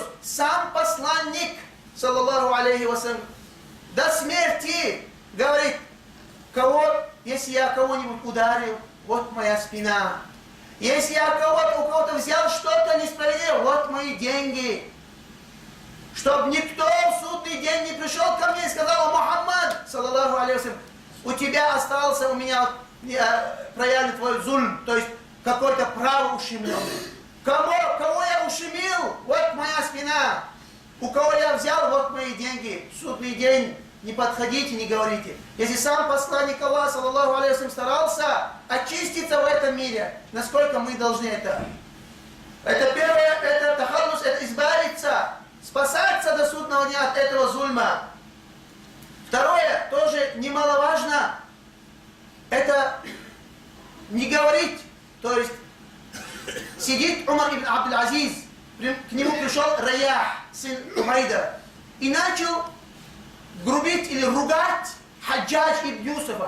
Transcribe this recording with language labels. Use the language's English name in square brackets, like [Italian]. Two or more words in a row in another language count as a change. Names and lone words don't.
[Russian] Сам посланник, [Arabic] صلى الله عليه وسلم, [Russian] до смерти говорит, если я кого-нибудь ударил, вот моя спина. Если я у кого-то взял что-то несправедливое, вот мои деньги. Чтобы никто в судный день не пришел ко мне и сказал, [Arabic] Мухаммад, صلى الله عليه وسلم, [Russian] у тебя остался, у меня проявлен твой зульм, то есть какое-то право ущемлено. Кого я ущемил, вот моя спина. У кого я взял, вот мои деньги. В судный день не подходите, не говорите. Если сам посланник Аллаха, [Arabic] صلى الله عليه وسلم, [Russian] старался очиститься в этом мире, насколько мы должны это? Это первое, это тахаллус, это избавиться, спасаться до судного дня от этого зульма. Второе, тоже немаловажно, это не говорить, то есть сидит Умар ибн Абдул-Азиз, к нему пришел Раях, сын Умайда, и начал грубить или ругать Хаджадж ибн Юсуфа.